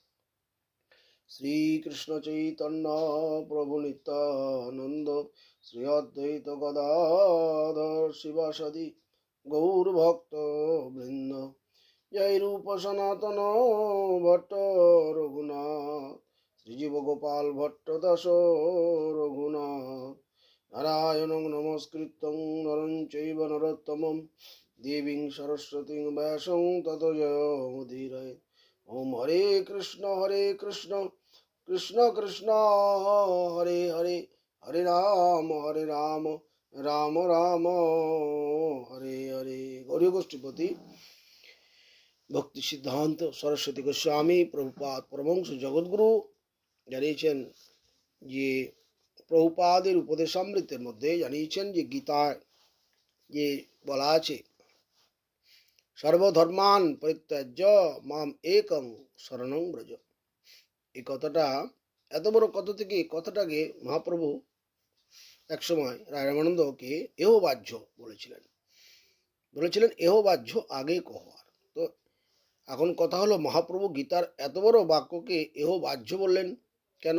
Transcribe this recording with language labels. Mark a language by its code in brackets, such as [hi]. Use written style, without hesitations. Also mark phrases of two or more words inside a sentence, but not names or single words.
[sa] श्रीकृष्ण चैतन्य प्रभु नित्यानंद श्री अद्वैत गदाधर शिवासदि गौरभक्त वृंद जय रूप सनातन भट्ट रघुनाथ श्रीजीव गोपाल भट्ट दास रघुनाथ नारायणं नमस्कृतं नरं चैव नरोत्तमं देवीं सरस्वतीं व्यासं ततो जयमुदीरये। ओम हरे कृष्ण कृष्ण कृष्ण हरे हरे, हरे राम राम राम हरे हरे। [bn] गौरी गोष्ठीपति ভক্তি সিদ্ধান্ত সরস্বতী গোস্বামী প্রভুপাদ পরমহংস জগৎগুরু জানিয়েছেন যে প্রভুপাদের উপদেশামৃতের মধ্যে জানিয়েছেন যে গীতায় যে বলা আছে [sa] সর্বধর্মান পরিত্যাজ্য মাম একং শরণং ব্রজ। [bn] এই কথাটা এত বড় কথা থেকে কথাটাকে মহাপ্রভু একসময় রায় রামানন্দকে এহ বাহ্য বলেছিলেন এহ বাহ্য আগে কহবার। তো এখন কথা হলো মহাপ্রভু গীতার এত বড় বাক্যকে এহ বাহ্য বললেন কেন?